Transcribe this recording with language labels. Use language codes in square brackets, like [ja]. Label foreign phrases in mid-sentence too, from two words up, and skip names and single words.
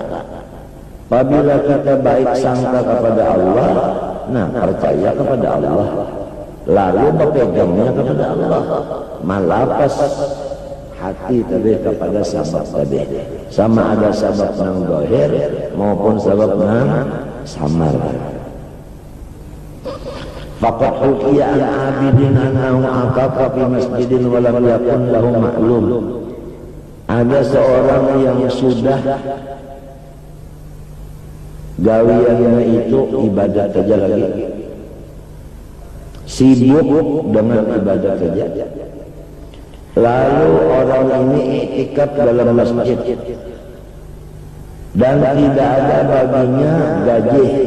[bjn] Apabila kita baik sangka kepada Allah, nah percaya kepada Allah, lalu berpegangnya kepada Allah, malapas hati tadi kepada sabab tadi, sama ada sabab nang zahir maupun sabab nang samar. [ar] فقد حكي عن عابد أنه عكف في مسجد ولم يكن له معلوم. [bjn] Ada seorang yang sudah gawiannya itu ibadah saja lagi, sibuk dengan ibadah saja. [id] Lalu orang ini iktikaf dalam masjid dan tidak ada baginya gaji.